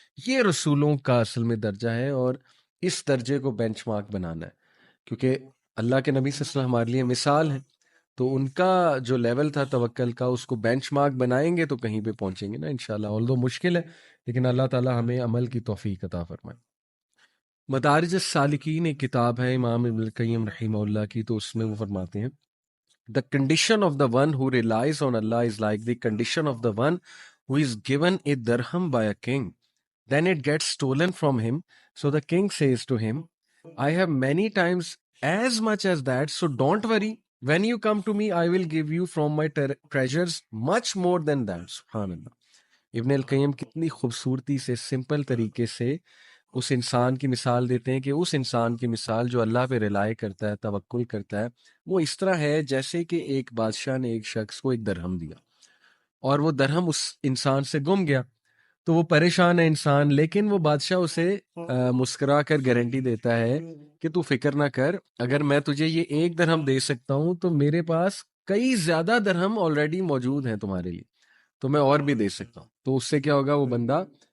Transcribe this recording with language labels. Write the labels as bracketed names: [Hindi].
[Urdu] یہ رسولوں کا اصل میں درجہ ہے, اور اس درجے کو بینچ مارک بنانا ہے, کیونکہ اللہ کے نبی صلی اللہ علیہ وسلم ہمارے لیے مثال ہے. تو ان کا جو لیول تھا توکل کا, اس کو بینچ مارک بنائیں گے تو کہیں پہ پہنچیں گے نا انشاءاللہ. although مشکل ہے, لیکن اللہ تعالیٰ ہمیں عمل کی توفیق عطا فرمائے. مدارج السالکین ایک کتاب ہے امام ابن القیم رحمہ اللہ کی, تو اس میں وہ فرماتے ہیں [English] the condition of the one who relies on Allah is like the condition of the one who is given a dirham by a king. Then it gets stolen from him. So the king says to him, I have many times as much as that, so don't worry. When you come to me, I will give you from my treasures much more than that. [Arabic] Subhan Allah. [Urdu] ابن القیم کتنی خوبصورتی سے simple طریقے سے اس انسان کی مثال دیتے ہیں کہ اس انسان کی مثال جو اللہ پہ ریلائی کرتا ہے، توکل کرتا ہے، وہ اس طرح ہے جیسے کہ ایک بادشاہ نے ایک شخص کو ایک درہم دیا اور وہ درہم اس انسان سے گم گیا، تو وہ پریشان ہے انسان، لیکن وہ بادشاہ اسے مسکرا کر گارنٹی دیتا ہے کہ تو فکر نہ کر، اگر میں تجھے یہ ایک درہم دے سکتا ہوں تو میرے پاس کئی زیادہ درہم آلریڈی موجود ہیں تمہارے لیے، تو میں اور بھی دے سکتا ہوں۔ تو اس سے کیا ہوگا، وہ بندہ